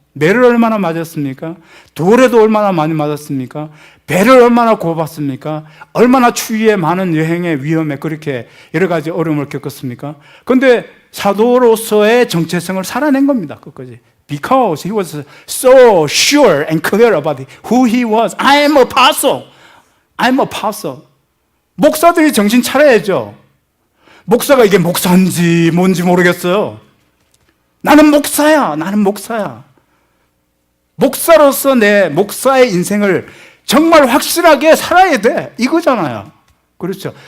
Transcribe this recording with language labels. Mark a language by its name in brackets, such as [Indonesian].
[Korean] 매를 얼마나 맞았습니까? 돌에도 얼마나 많이 맞았습니까? 배를 얼마나 고봤습니까? 얼마나 추위에 많은 여행의 위험에 그렇게 여러 가지 어려움을 겪었습니까? 그런데 사도로서의 정체성을 살아낸 겁니다. 끝까지. [English] Because he was so sure and clear about who he was. I am apostle. I'm apostle. [Korean] 목사들이 정신 차려야죠. 목사가 이게 목사인지 뭔지 모르겠어요. 나는 목사야. 목사로서 내 목사의 인생을 정말 확실하게 살아야 돼. 이거잖아요. 그렇죠.